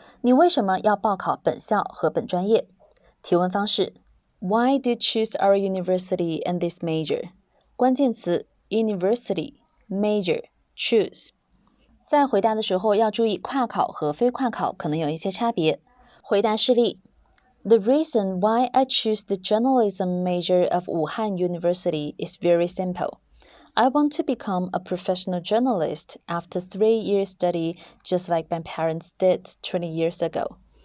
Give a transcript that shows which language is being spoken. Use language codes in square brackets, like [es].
[zh] 你为什么要报考本校和本专业？提问方式 [en] Why do you choose our university and this major? [zh] 关键词 [en] University, Major, Choose。 [zh] 在回答的时候要注意跨考和非跨考可能有一些差别。回答示例 [en] The reason why I choose the journalism major of Wuhan University is very simple. I want to become a professional journalist after 3 years study just like my parents did 20 years ago.